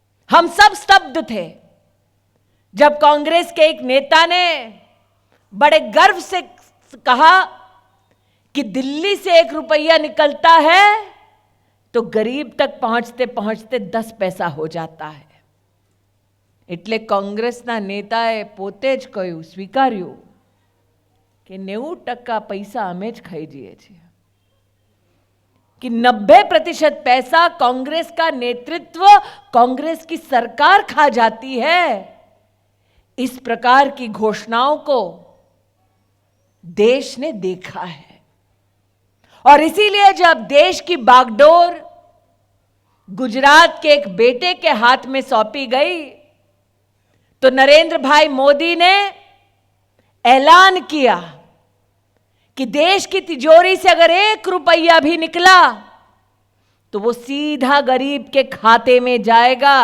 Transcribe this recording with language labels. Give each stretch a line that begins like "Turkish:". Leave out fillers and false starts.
Hindi: हम सब स्तब्ध थे जब कांग्रेस के एक नेता ने बड़े गर्व से कहा कि दिल्ली से 1 रुपया निकलता है तो गरीब तक पहुंचते पहुंचते 10 पैसा हो जाता है।
Gujarati: એટલે કોંગ્રેસના નેતાએ પોતે જ કહ્યું, સ્વીકાર્યું કે 90% પૈસા અમે જ ખાઈ જઈએ છીએ,
Hindi: कि 90% पैसा कांग्रेस का नेतृत्व, कांग्रेस की सरकार खा जाती है। इस प्रकार की घोषणाओं को देश ने देखा है और इसीलिए जब देश की बागडोर गुजरात के एक बेटे के हाथ में सौंपी गई तो नरेंद्र भाई मोदी ने ऐलान किया कि देश की तिजोरी से अगर 1 रुपया भी निकला तो वो सीधा गरीब के खाते में जाएगा।